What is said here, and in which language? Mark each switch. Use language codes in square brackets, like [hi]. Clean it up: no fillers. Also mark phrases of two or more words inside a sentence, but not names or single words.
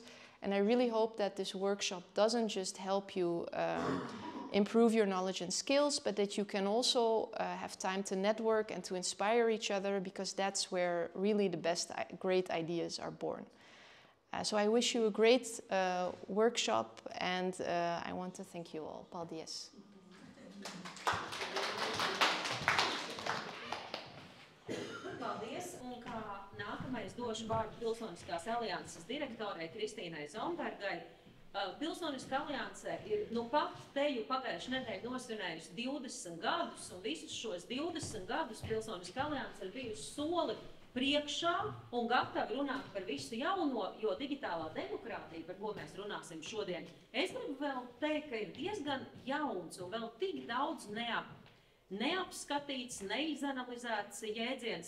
[en] And I really hope that this workshop doesn't just help you improve your knowledge and skills, but that you can also have time to network and to inspire each other, because that's where really the great ideas are born. So I wish you a great workshop, and I want to thank you all. [lv] Paldies. Paldies, un kā nākamais došu vārdu Pilsoniskās alianses direktorai Kristīnai Zombergai. Pilsoniskā alianse ir pat teju pagājušajā nedēļā nosvinējusi 20 gadus, un visus šos 20 gadus Pilsoniskā alianse ir bijusi soli priekšā un gatavi runāt par visu jauno, jo digitālā demokrātija, par ko mēs runāsim šodien, es gribu vēl teikt, ka ir diezgan jauns un vēl tik daudz neapskatīts, neizanalizēts jēdziens.